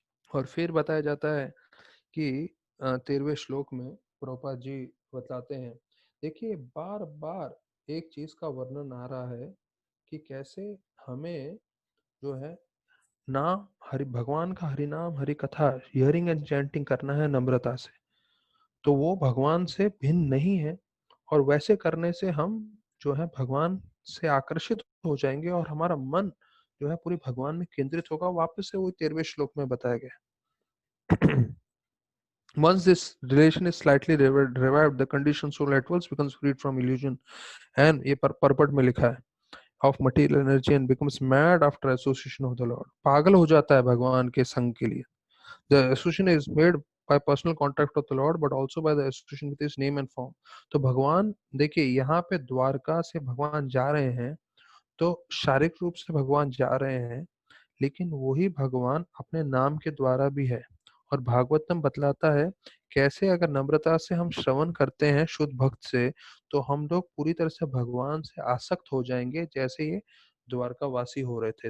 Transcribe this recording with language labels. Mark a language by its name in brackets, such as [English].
[Hindi] और फिर बताया जाता है कि 13वें श्लोक में प्रभुपाद जी बताते हैं, देखिए बार बार एक चीज का वर्णन आ रहा है कि कैसे हमें जो है नाम हरि भगवान का हरि नाम हरि कथा [English] hearing and chanting [Hindi] करना है नम्रता से। तो वो भगवान से भिन्न नहीं है, और वैसे करने से हम जो है भगवान से आकर्षित हो जाएंगे और हमारा मन जो है पूरी भगवान में केंद्रित होगा। वापस से वही 13वें श्लोक में बताया गया। [English] Once this relation is slightly revived, the conditioned soul at once becomes freed from illusion, and [Hindi] ये परपट में लिखा है, [English] of material energy and becomes mad after association of the Lord. [Hindi] पागल हो जाता है भगवान के संग के लिए। [English] The association is made by personal contact with the Lord, but also by the association with His name and form. [Hindi] तो भगवान देखिए यहाँ पे द्वारका से भगवान जा रहे हैं, तो शारीरिक रूप से भगवान जा रहे हैं, लेकिन वही भगवान अपने नाम के द्वारा भी है। और भागवतम बतलाता है कैसे अगर नम्रता से हम श्रवण करते हैं शुद्ध भक्त से, तो हम लोग पूरी तरह से भगवान से आसक्त हो जाएंगे, जैसे ये द्वारकावासी हो रहे थे।